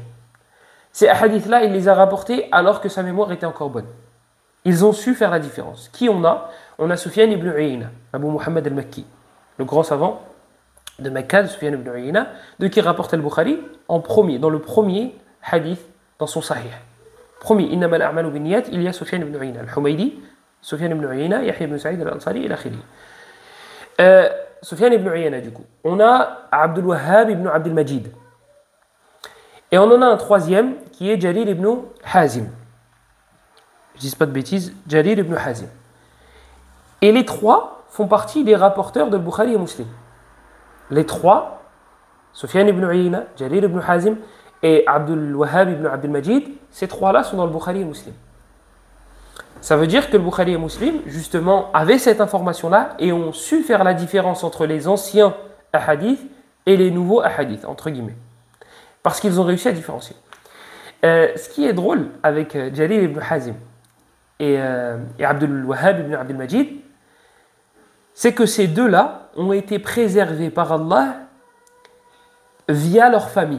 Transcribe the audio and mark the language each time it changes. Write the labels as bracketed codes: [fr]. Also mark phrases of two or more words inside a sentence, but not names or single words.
[fr] Ces hadiths-là, il les a rapportés alors que sa mémoire était encore bonne. Ils ont su faire la différence. Qui on a? On a Sufyan ibn Uyayna, Abu Muhammad al-Makki, le grand savant de Mecca, Sufyan ibn Uyayna, de qui rapporte al-Bukhari en premier, dans le premier hadith dans son sahih. Premier, [ar] إنما الأعمال بالنيات, [fr] il y a Sufyan ibn Uyayna, al-Humaydi, Sufyan ibn Uyayna, Yahya ibn Sa'id al-Ansari, [ar] إلى آخره. [fr] Sufyan ibn Uyayna, du coup. On a Abdul Wahhab ibn Abdul Majid. Et on en a un troisième qui est Jarir ibn Hazim. Je ne dis pas de bêtises, Jarir ibn Hazim. Et les trois font partie des rapporteurs de Bukhari et Muslim. Les trois, Sufyan ibn Uyayna, Jarir ibn Hazim et Abdul Wahhab ibn Abdul Majid, ces trois-là sont dans le Bukhari et Muslim. Ça veut dire que le Bukhari et Muslim, justement, avaient cette information-là et ont su faire la différence entre les anciens ahadiths et les nouveaux ahadiths, entre guillemets. Parce qu'ils ont réussi à différencier. Ce qui est drôle avec Jarir ibn Hazim et Abdul Wahhab ibn Abdul Majid, c'est que ces deux-là ont été préservés par Allah via leur famille.